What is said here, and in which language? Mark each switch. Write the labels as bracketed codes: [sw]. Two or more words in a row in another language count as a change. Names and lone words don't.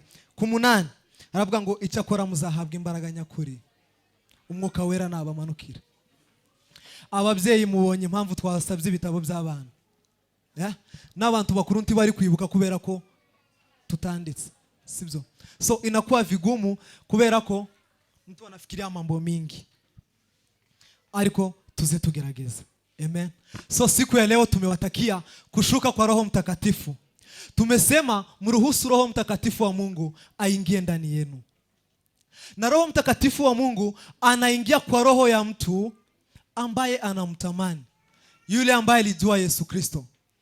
[rw] Ku 8 aravuga ngo icyakora muzahabwa imbaraga nyakuri, umwuka wera nabamanukira. Ababyeyi mubonye impamvu twasabye ibitabo by'abana, n'abantu bakuru ntibari kwibuka kubera ko tutanditse, sibyo? [sw] So inakuwa vigumu [rw] kubera ko [sw] mtu anafikiria mambo mingi, [rw] ariko tuze tugerageza. Amen. [sw] So siku ya leo tumewatakia kushuka kwa Roho Mtakatifu. Tumesema mruhusu Roho Mtakatifu wa Mungu aingie ndani yenu. Na Roho Mtakatifu wa Mungu anaingia kwa roho ya mtu ambaye anamtamani, yule ambaye alijua Yesu Kristo.